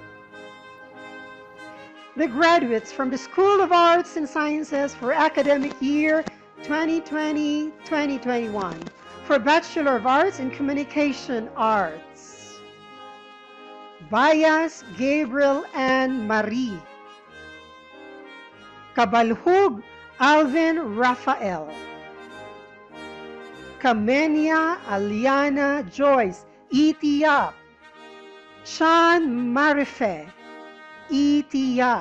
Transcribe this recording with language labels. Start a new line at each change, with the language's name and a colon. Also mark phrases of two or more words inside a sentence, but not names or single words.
English: The graduates from the School of Arts and Sciences for academic year 2020-2021 for Bachelor of Arts in Communication Arts. Bayas Gabriel and Marie. Cabalhug Alvin Rafael. Camenia Aliana Joyce, Etiap. Chan Marife, Etiap.